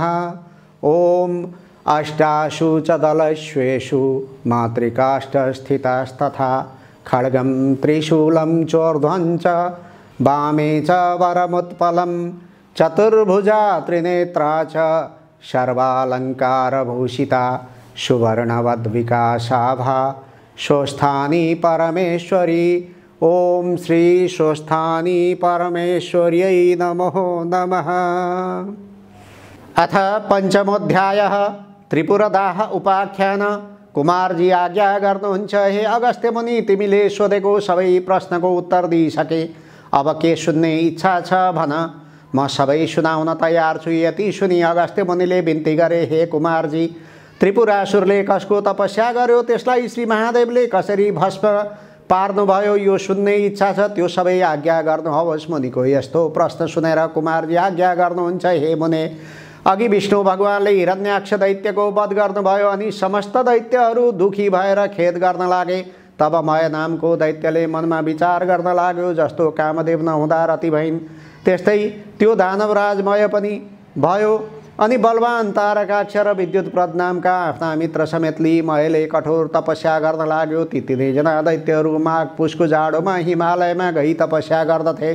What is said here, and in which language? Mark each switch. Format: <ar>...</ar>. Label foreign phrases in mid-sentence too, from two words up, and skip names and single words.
<sa>ओम अष्टासु च दलश्वेषु मातृकाष्ठस्थितास्तथा खड्गं त्रिशूलं चोर्ध्वं च वामे च वरमुत्पलं चतुर्भुजा त्रिनेत्रा च सर्वालङ्कारभूषिता सुवर्णवद्विकासाभा स्वस्थानी परमेश्वरी। ओम श्री स्वस्थानी परमेश्वर्यै नमो नमः। अथ पंचमोऽध्यायः त्रिपुरदाह उपाख्यान।</sa> <ne>कुमारजी आज्ञा गर्नुहुन्छ, हे अगस्त्य मुनि, तिमीले सोधेको सबै प्रश्नको उत्तर दिइसके। अब के सुन्ने इच्छा छ भन, म सबै सुनाउन तयार छु। यति सुनि अगस्त्य मुनिले बिन्ती गरे, हे कुमारजी, त्रिपुरासुरले कसको तपस्या गर्यो, त्यसलाई श्री महादेवले कसरी भस्म पार्नुभयो, यो सुन्ने इच्छा छ। त्यो सबै आज्ञा गर्नुहोस्। मुनिको यस्तो प्रश्न सुनेर कुमारजी आज्ञा गर्नुहुन्छ, हे मुने, अघि विष्णु भगवानले हिरण्याक्ष दैत्यको वध गर्नुभयो अनि समस्त दैत्यहरू दुखी भएर खेद गर्न लागे। तब मय नामको दैत्यले मनमा विचार गर्न लाग्यो, जस्तो कामदेव नहुँदा रति भइन् त्यस्तै त्यो दानवराज मय पनि भयो। अनि बलवान तारकाक्ष र विद्युतप्रद नामका आफ्ना मित्र समेत लिई मयले कठोर तपस्या गर्न लाग्यो। ती तीनैजना दैत्यहरू माघ पुसको जाडोमा हिमालयमा गई तपस्या गर्दथे।</ne>